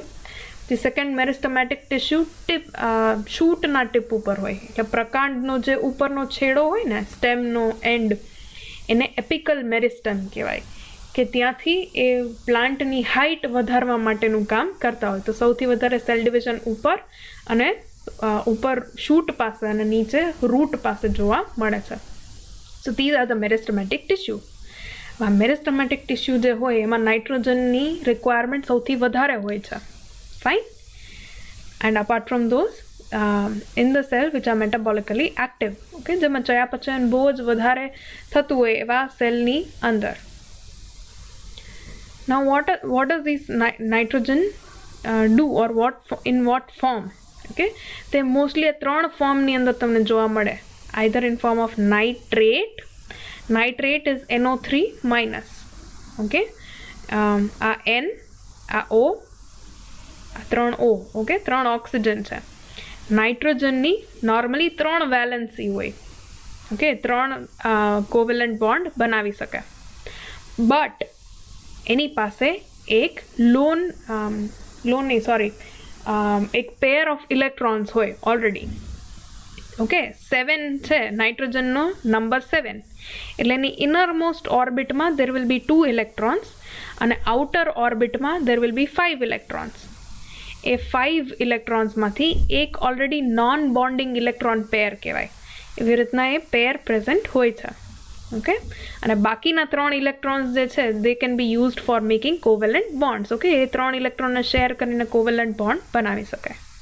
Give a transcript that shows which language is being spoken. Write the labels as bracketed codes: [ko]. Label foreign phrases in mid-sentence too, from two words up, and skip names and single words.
[en] the second meristematic tissue [gu] ટિપ શૂટના ટિપ ઉપર હોય, એટલે પ્રકાંડનો જે ઉપરનો છેડો હોય ને, સ્ટેમનો એન્ડ, એને [en] apical meristem [gu] કહેવાય, કે ત્યાંથી એ પ્લાન્ટની હાઇટ વધારવા માટેનું કામ કરતા હોય. તો સૌથી વધારે [en] cell division [gu] ઉપર અને ઉપર શૂટ પાસે અને નીચે રૂટ પાસે જોવા મળે છે. [en] સો these are the meristematic tissue. meristematic tissue [gu] જે હોય એમાં નાઇટ્રોજનની રિક્વાયરમેન્ટ સૌથી વધારે હોય છે. [en] fine, and apart from those in the cell which are metabolically active. [gu] ઓકે, જેમાં ચયાપચય બહુ જ વધારે થતું હોય એવા સેલની અંદર. [en] now what does this nitrogen do or in what form? [gu] ઓકે, તે મોસ્ટલી 3 ફોર્મની અંદર તમને જોવા મળે. [en] either in form of nitrate is NO3 minus. [gu] ઓકે, આ N, આ O, આ 3 O. ઓકે, 3 ઓક્સિજન છે. નાઇટ્રોજનની નોર્મલી 3 વેલેન્સી હોય. ઓકે, 3 [en] covalent bond [gu] બનાવી શકે, બટ એની પાસે એક એક [en] pair of electrons [gu] હોય ઓલરેડી. ઓકે, 7 છે નાઇટ્રોજનનો નંબર 7, એટલે એની ઇનર મોસ્ટ ઓર્બિટમાં [en] there will be 2 electrons [gu] અને આઉટર ઓર્બિટમાં [en] there will be 5 electrons. [gu] એ 5 ઇલેક્ટ્રોન્સમાંથી એક ઓલરેડી [en] non bonding electron pair [gu] કહેવાય. એવી રીતના એ પેર પ્રેઝન્ટ હોય છે. [en] ઓકે, [gu] અને બાકીના 3 ઇલેક્ટ્રોન્સ જે છે [en] they can be used for making covalent bonds. [gu] ઓકે, એ 3 ઇલેક્ટ્રોનને શેર કરીને [en] covalent bond [gu] બનાવી શકાય.